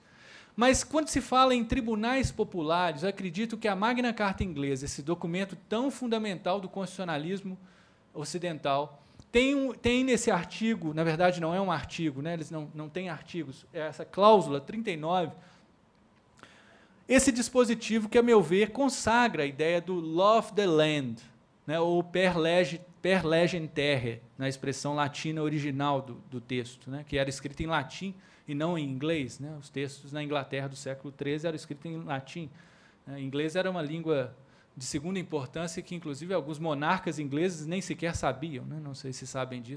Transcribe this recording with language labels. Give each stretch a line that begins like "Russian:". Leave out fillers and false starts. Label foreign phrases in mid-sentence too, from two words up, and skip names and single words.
Portuguese: Mas, quando se fala em tribunais populares, eu acredito que a Magna Carta Inglesa, esse documento tão fundamental do constitucionalismo ocidental, tem nesse artigo, na verdade não é um artigo, né? Eles não têm artigos, é essa cláusula 39, esse dispositivo que, a meu ver, consagra a ideia do
English: law of the land,
Portuguese: né?
Latin: Ou per legem terrae,
Portuguese: na expressão latina original do texto, né? Que era escrito em latim e não em inglês, né? Os textos na Inglaterra do século XIII eram escritos em latim. Né? Inglês era uma língua de segunda importância que, inclusive, alguns monarcas ingleses nem sequer sabiam, né? Não sei se sabem disso.